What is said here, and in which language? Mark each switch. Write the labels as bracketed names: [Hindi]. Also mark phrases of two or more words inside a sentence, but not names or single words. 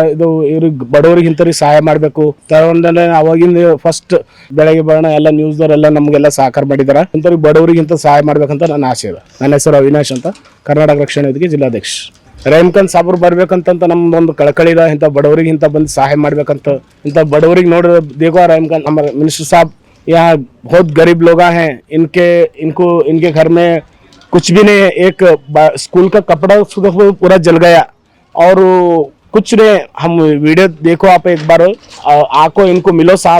[Kannada] ಇದು ಇವ್ರಿಗೆ ಬಡವರಿಗೆ ಇಂಥವ್ರಿಗೆ ಸಹಾಯ ಮಾಡಬೇಕು. ತಗೊಂಡ್ರೆ ಅವಾಗಿಂದ ಫಸ್ಟ್ ಬೆಳಗ್ಗೆ ಬರೋಣ ಎಲ್ಲ ನ್ಯೂಸ್ದವರೆಲ್ಲ ನಮಗೆಲ್ಲ ಸಹಕಾರ ಮಾಡಿದಾರ. ಇಂಥವ್ರಿಗೆ ಬಡವರಿಗೆ ಇಂಥ ಸಹಾಯ ಮಾಡ್ಬೇಕಂತ ನನ್ನ ಆಸೆ ಇದೆ. ನನ್ನ ಹೆಸರು ಅವಿನಾಶ್ ಅಂತ, ಕರ್ನಾಟಕ ರಕ್ಷಣಾ ವೇದಿಕೆ ಜಿಲ್ಲಾಧ್ಯಕ್ಷ. ರಹೀಮ್ಖಾನ್ ಸಾಬ್ರು ಬರ್ಬೇಕಂತ ನಮ್ದೊಂದು ಕಳಕಳಿ ಇದೆ. ಇಂಥ ಬಡವರಿಗೆ ಇಂಥ ಬಂದು ಸಹಾಯ ಮಾಡ್ಬೇಕಂತ. ಇಂಥ ಬಡವರಿಗೆ ನೋಡಿದ್ರೆ [Hindi] देखो रहीमखान हमारे मिनिस्टर साहब यहाँ बहुत गरीब लोग हैं. इनके घर में कुछ भी नहीं है. एक स्कूल का कपड़ा पूरा जल गया और कुछ नहीं. हम वीडियो देखो आप एक बार, आको इनको मिलो साहब.